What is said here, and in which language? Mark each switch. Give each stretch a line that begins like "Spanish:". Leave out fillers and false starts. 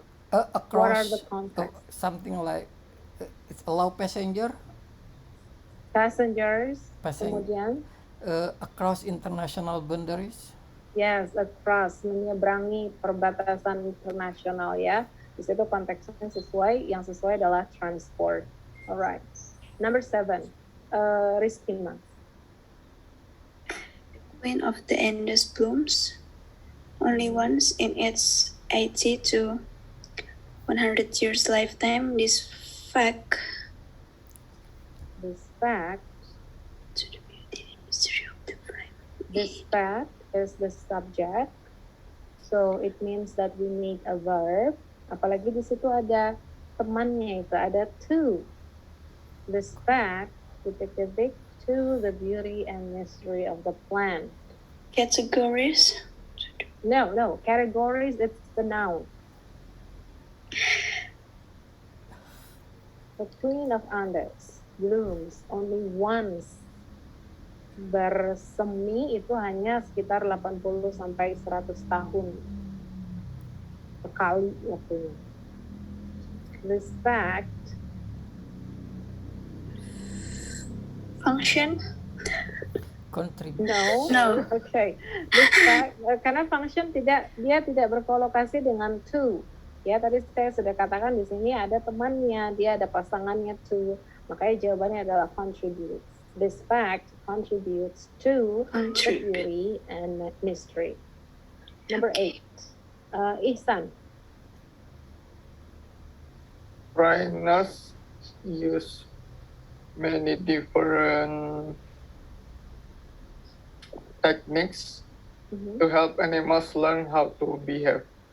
English: Across. What are the contexts? Something like it's allow passengers.
Indonesian: Kemudian
English: across international boundaries.
Indonesian: Yes, across, menyeberangi perbatasan internasional ya. Di situ konteksnya yang sesuai adalah transport.
English: Alright. Number 7, Rizkina. Queen of the Andes blooms only once in its 80 to 100 years lifetime. This fact to the beauty and mystery of the flame. This fact is the subject. So it means that we need a verb.
Indonesian: Apalagi di situ ada temannya itu, ada to.
English: This fact, titik-titik, to the beauty and mystery of the plant. Categories. No. Categories, it's the noun. The Queen of Andes blooms only once.
Indonesian: Bersemi itu hanya sekitar 80 sampai 100 tahun sekali waktunya.
English: This fact Function. Contribute. No. Okay.
Indonesian: This fact, karena function dia tidak berkolokasi dengan to. Ya, tadi saya sudah katakan di sini ada temannya, dia ada pasangannya to. Makanya jawabannya adalah contribute.
English: This fact contributes to the beauty and mystery. Number 8, Ihsan. Trainers use many different techniques to help animals learn how to behave.